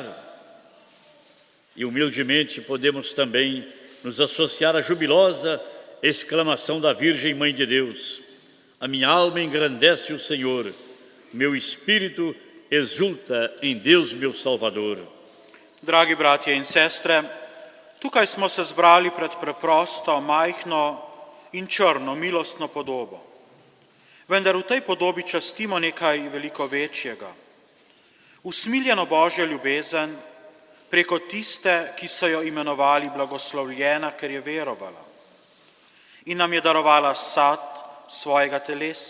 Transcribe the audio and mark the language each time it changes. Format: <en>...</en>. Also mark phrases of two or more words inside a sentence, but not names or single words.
<pt>E humildemente podemos também nos associar à jubilosa exclamação da Virgem Mãe de Deus: a minha alma engrandece o Senhor, meu espírito exulta em Deus meu Salvador.</pt> <sl>Dragi bratje in sestre, tukaj smo se zbrali pred preprosto, majhno in črno milostno podobo. Vendar v tej podobi častimo nekaj veliko večjega. Usmiljeno Božjo ljubezen preko tiste, ki so jo imenovali blagoslovljena, ker je verovala in nam je darovala sad svojega telesa.</sl>